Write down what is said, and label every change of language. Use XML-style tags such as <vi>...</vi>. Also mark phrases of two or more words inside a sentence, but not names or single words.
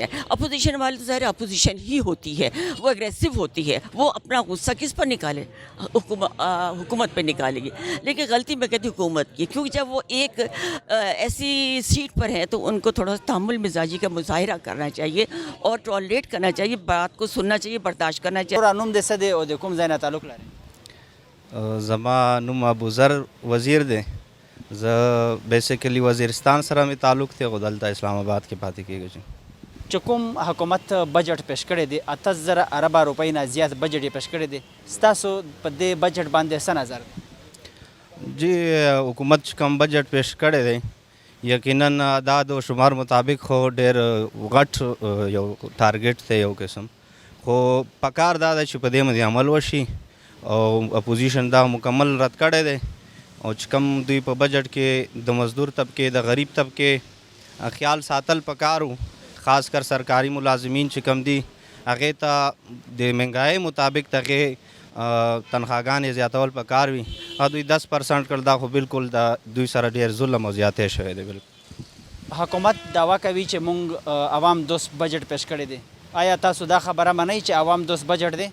<ur>اپوزیشن والے تو ظاہر اپوزیشن ہی ہوتی ہے، وہ اگریسو ہوتی ہے، وہ اپنا غصہ کس پر نکالے؟ حکومت پہ نکالے گی. لیکن غلطی میں کہتی ہوں حکومت کی، کیونکہ جب وہ ایک ایسی سیٹ پر ہے تو ان کو تھوڑا سا تحمل مزاجی کا مظاہرہ کرنا چاہیے اور ٹالریٹ کرنا چاہیے، بات کو سننا چاہیے، برداشت کرنا چاہیے.</ur> <ps>اور انوم دے سدے او دے کوم زینا تعلق لري؟ زما نوم ابو ذر وزیر دی. زه بیسیکلی وزیرستان سره مې تعلق دی، خو دلته اسلام آباد کې پاتې کېږم. چې کوم حکومت بجټ پیش کړی دی 8000 اربه روپۍ نه زیات بجټ یې پیش کړی دی، ستاسو په دې بجټ باندې څه نظر دی؟ جی حکومت چې کوم بجټ پیش کړی دی یقینا اعداد و شمار مطابق خو ډېر غټ یو ټارګټ دی یو قسم، خو پکار دا ده چې په دې باندې عمل وشي او اپوزیشن دا مکمل رد کړی دی. او چې کوم دوی په بجټ کې د مزدور طبقې د غریب طبقې خیال ساتل پکارو، خاص کر سرکاری ملازمین چې کم دي هغې ته د مهنګایۍ مطابق دغې تنخواګانې زیاتول پکار وي. دوی 10% کړ، دا خو بالکل د دوی سره ډېر ظلم او زیاتی شوی دی. بالکل حکومت دعوا کوي چې مونږ عوام دوست بجټ پیش کړی دی، آیا تاسو دا خبره منئ چې عوام دوست بجټ دی؟</ps>